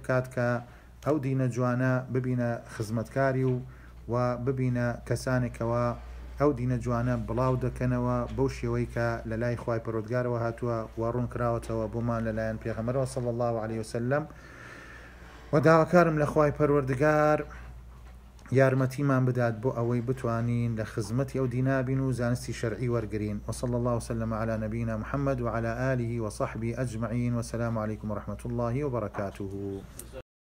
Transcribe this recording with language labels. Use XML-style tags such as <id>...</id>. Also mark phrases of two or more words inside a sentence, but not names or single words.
<ckb>بکات کە ئەو دینە جوانە ببینە خزمەتکاری و ببینە کەسانێکەوە ئەو دینە جوانە بڵاو دەکەنەوە بەو شێوەی کە لە لای خوای پەروەردگارەوە هاتووە و ڕوون کراوەتەوە بۆمان لەلایەن پێغەمبەرەوە</ckb> <ar>صلی الله علیه وسلم</ar> <ckb>و داواکارم لە خوای پەروەردگار یارمەتیمان بدات بۆ ئەوەی بتوانین لە خزمەتی ئەو دینابین و زانستی شەرعی وەرگرین.</ckb> <ar>وصلى الله وسلم على نبينا محمد وعلى آله وصحبه أجمعين والسلام عليكم ورحمة الله وبركاته.</ar>